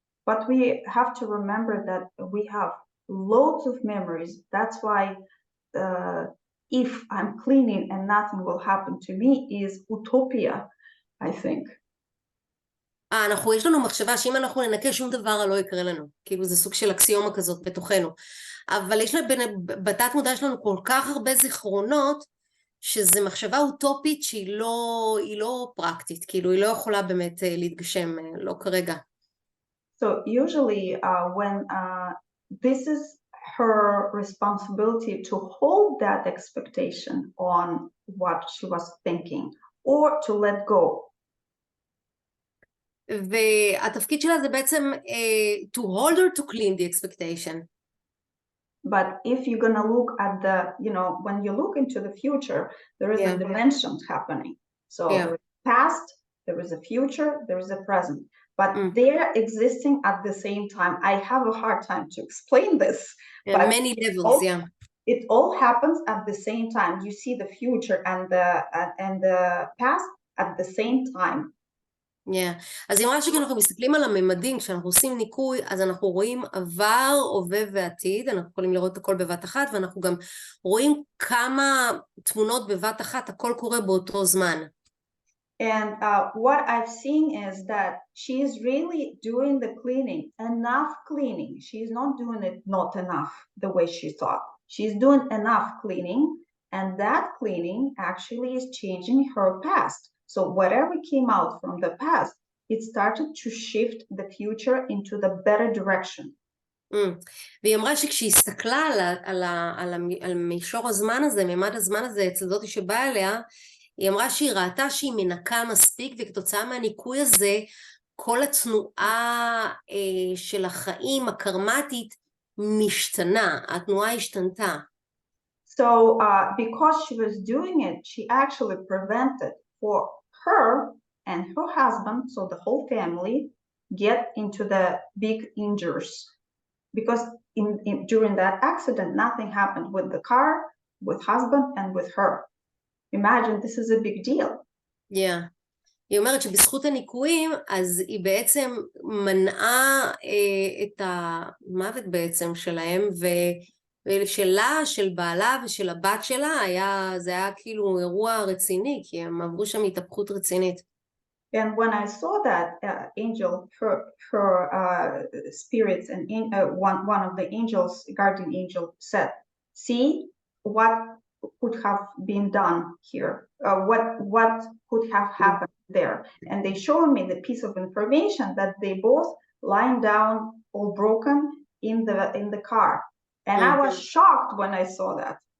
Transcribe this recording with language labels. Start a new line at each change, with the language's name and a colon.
English: But we have to remember that we have loads of memories. That's why if I'm cleaning and nothing will happen to me is utopia, I think.
Hebrew: יש לנו מחשבה שאם אנחנו ננקה שום דבר לא יקרה לנו. כאילו זה סוג של אקסיומה כזאת בתוכנו. אבל בתת מודע שלנו כל כך הרבה זיכרונות, שזה מחשבה אוטופית שהיא לא פרקטית, כאילו היא לא יכולה באמת להתגשם, לא כרגע.
English: So usually when this is her responsibility to hold that expectation on what she was thinking or to let go.
Hebrew: והתפקיד שלה זה בעצם
English: to hold or to clean the expectation. But if you're going to look at the, when you look into the future, there is a dimension happening. So there is past, there is a future, there is a present. But they're existing at the same time. I have a hard time to explain this. But many levels, it all happens at the same time. You see the future and the past at the same time. Yeah.
Hebrew: אז היא אמרה שכשאנחנו מסתכלים על הממדים, כשאנחנו עושים ניקוי, אז אנחנו רואים עבר, הווה ועתיד, אנחנו יכולים לראות הכל בבת אחת, ואנחנו גם רואים כמה תמונות בבת אחת, הכל קורה באותו זמן.
English: And what I've seen is that she is really doing the cleaning, enough cleaning. She's not doing it not enough the way she thought. She's doing enough cleaning, and that cleaning actually is changing her past. So whatever came out from the past, it started to shift the future into the better direction.
Hebrew: והיא אמרה שכשהיא הסתכלה על מישור הזמן הזה, מימד הזמן הזה אצל זאתי שבאה אליה, היא אמרה שהיא ראתה שהיא מנקה מספיק, וכתוצאה מהניקוי הזה, כל התנועה של החיים הקרמטית משתנה, התנועה השתנתה.
English: So because she was doing it, she actually prevented for her and her husband, so the whole family, get into the big injuries. Because during that accident, nothing happened with the car, with husband, and with her. Imagine, this is a big deal. Yeah.
Hebrew: היא אומרת שבזכות הניקויים, אז היא בעצם מנעה את המוות בעצם שלהם, ושלה, של בעלה ושל הבת שלה, זה היה כאילו אירוע רציני, כי הם עברו שם התהפכות רצינית.
English: And when I saw that angel, her spirits, and one of the angels, guardian angel, said, "See what could have been done here. What could have happened there?" And they showed me the piece of information that they both lying down, all broken in the car, and I was shocked when I saw that.